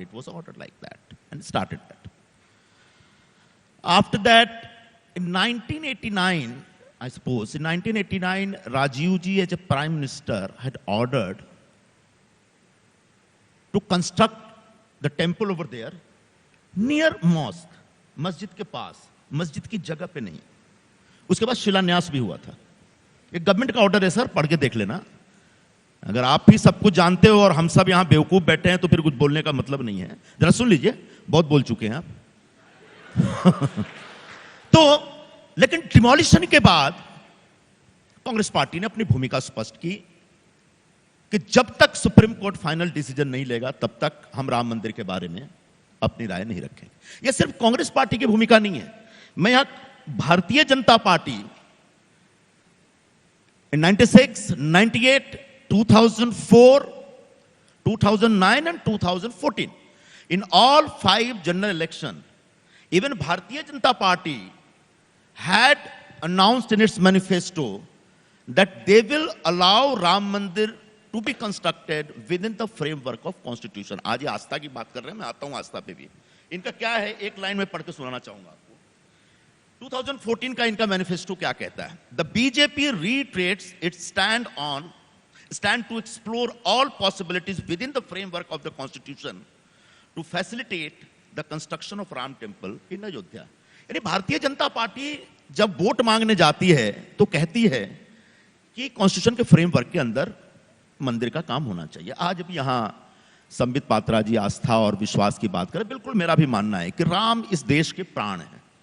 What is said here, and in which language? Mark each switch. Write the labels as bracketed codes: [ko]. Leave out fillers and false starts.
[en] It was ordered like that and started that. After that, in 1989, I suppose, in 1989, Rajiv ji as a Prime Minister had ordered to construct the temple over there near mosque, [hi] Masjid के पास, मस्जिद की जगह पे नहीं. उसके बाद शिलान्यास भी हुआ था. एक गवर्नमेंट का ऑर्डर है सर, पढ़ के देख लेना. अगर आप ही सब कुछ जानते हो और हम सब यहाँ बेवकूफ बैठे हैं तो फिर कुछ बोलने का मतलब नहीं है. जरा सुन लीजिए, बहुत बोल चुके हैं आप. तो लेकिन डिमोलिशन के बाद कांग्रेस पार्टी ने अपनी भूमिका स्पष्ट की कि जब तक सुप्रीम कोर्ट फाइनल डिसीजन नहीं लेगा तब तक हम राम मंदिर के बारे में अपनी राय नहीं रखेंगे. यह सिर्फ कांग्रेस पार्टी की भूमिका नहीं है. मैं यहां Bharatiya Janata party [en] in 96, 98, 2004, 2009 and 2014, in all 5 general elections, even Bharatiya Janata Party had announced in its manifesto that they will allow Ram Mandir to be constructed within the framework of Constitution. [hi] आज ये आस्था की बात कर रहे हैं, मैं आता हूं आस्था पे भी. इनका क्या है, एक लाइन में पढ़ के सुनाना चाहूंगा आपको. 2014 का इनका मैनिफेस्टो क्या कहता है? [en] The BJP reiterates its stand to explore all possibilities within the framework of the Constitution to facilitate the construction of Ram Temple in Ayodhya. [hi] यानी भारतीय जनता पार्टी जब वोट मांगने जाती है तो कहती है कि कॉन्स्टिट्यूशन के फ्रेमवर्क के अंदर मंदिर का काम होना चाहिए. आज भी यहां संबित पात्रा जी आस्था और विश्वास की बात करें, बिल्कुल मेरा भी मानना है कि राम इस देश के प्राण है.